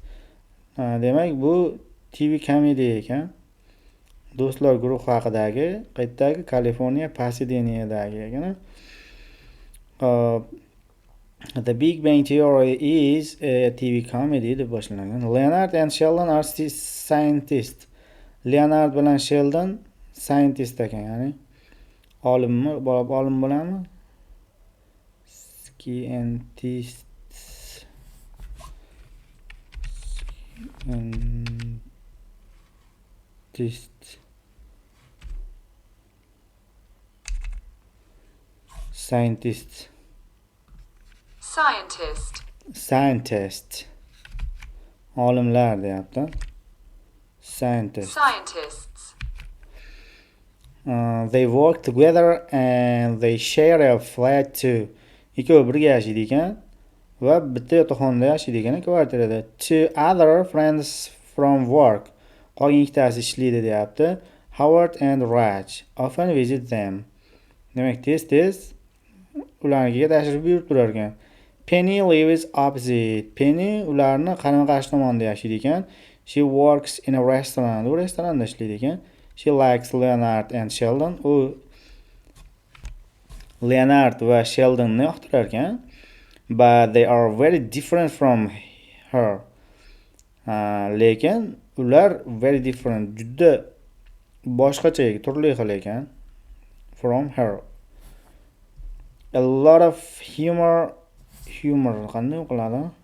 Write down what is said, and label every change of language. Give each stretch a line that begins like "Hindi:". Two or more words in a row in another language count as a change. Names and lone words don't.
Uzbek: Demak, bu TV komediya ekan. Do'stlar guruhi haqidagi, qayerdagi? Kaliforniya, Pasadenadagi ekan.
English: Uh, The Big Bang Theory is a TV comedy
Uzbek: deb boshlangan.
English: Leonard and Sheldon are scientists.
Uzbek: Leonard bilan Sheldon scientist ekan, ya'ni olimmi, olim bo'ladimi?
English: Scientists. Scientist. Scientist.
Uzbek: Olimlar deyapti.
English: Scientist. They work together and they share a flat too.
Uzbek: Ikkovi birga yashaydi ekan va bitta yotoqxonada yashaydi ekan, kvartirada.
English: Two other friends from work.
Uzbek: Qolgan ikkitasi ishlaydi deyapti.
English: Howard and Raj often visit them.
Uzbek: Demak, tez-tez ularnikiga tashrif buyurib turar ekan.
English: Penny lives opposite.
Uzbek: Penny ularni qarama-qarshi tomonda yashaydi ekan.
English: She works in a restaurant.
Uzbek: U restoranda ishlaydi ekan.
English: She likes Leonard and Sheldon.
Uzbek: U Leonard va Sheldonni yoqtirar ekan.
English: But they are very different from her.
Uzbek: Lekin ular
English: very different,
Uzbek: juda boshqacha, turli xil ekan.
English: From her. A lot of humor
Uzbek: qanday o'qiladi?